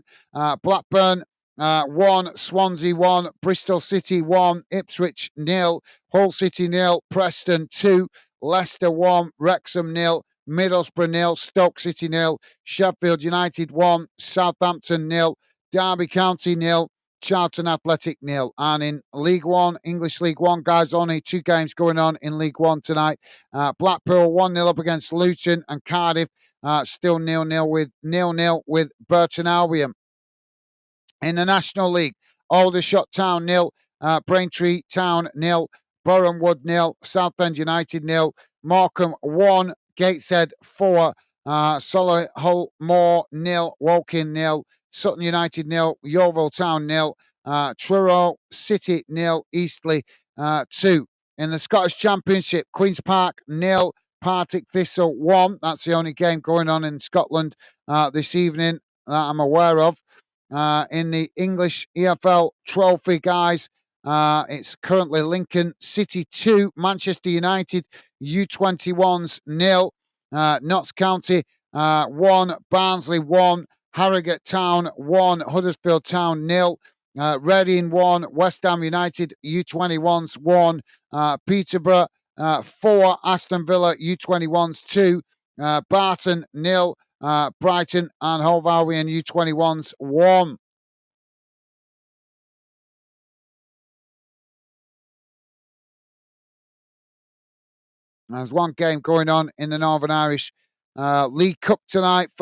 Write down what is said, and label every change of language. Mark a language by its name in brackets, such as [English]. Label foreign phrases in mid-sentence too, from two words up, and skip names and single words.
[English] Blackburn 1, Swansea 1, Bristol City 1, Ipswich 0, Hull City 0, Preston 2, Leicester 1, Wrexham 0, Middlesbrough 0, Stoke City 0, Sheffield United 1, Southampton 0, Derby County 0, Charlton Athletic 0. And in League One, English League One, guys, only 2 games going on in League One tonight. Blackpool 1-0 up against Luton, and Cardiff still 0-0 with Burton Albion. In the National League, Aldershot Town 0, Braintree Town 0, Boreham Wood 0, Southend United 0, Morecambe 1, Gateshead 4, Solihull Moor 0, Woking 0, Sutton United 0, Yeovil Town 0, Truro City 0, Eastleigh 2. In the Scottish Championship, Queen's Park 0, Partick Thistle 1. That's the only game going on in Scotland this evening that I'm aware of. In the English EFL Trophy, guys, it's currently Lincoln City 2, Manchester United U21s 0, Notts County 1, Barnsley 1, Harrogate Town 1, Huddersfield Town 0, Reading 1, West Ham United U21s 1, Peterborough 4, Aston Villa U21s 2, Barton 0, Brighton and Hove Albion U21s 1. There's one game going on in the Northern Irish League Cup tonight.